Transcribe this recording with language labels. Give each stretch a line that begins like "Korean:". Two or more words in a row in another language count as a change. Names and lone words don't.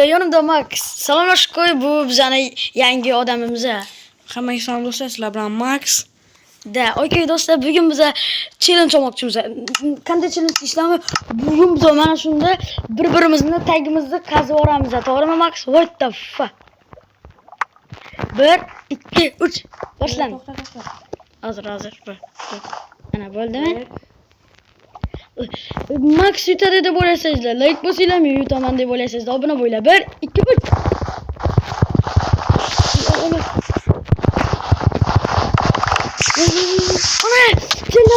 Uzbek: Yonimda Max. Salomlashib qo'y, bu bizani yangi odamimiz. Hammaga salom do'stlar, sizlar bilan Max. Da, okey do'stlar, bugun biz challenge olmoqchimiz. Qanday challenge ishlaymi? Bugun biz mana shunda bir-birimizni tagimizni qazib olamiz, to'g'rimi Max?
English: What the fuck? 1 2 3 boshlan.
Uzbek: Hozir. Ana bo'ldimi? Max yutadi deb o'ylasangizlar, like bosinglarmi, yutaman deb o'ylasangizlar, obuna bo'linglar. 1 2 3. Ana, Zillo.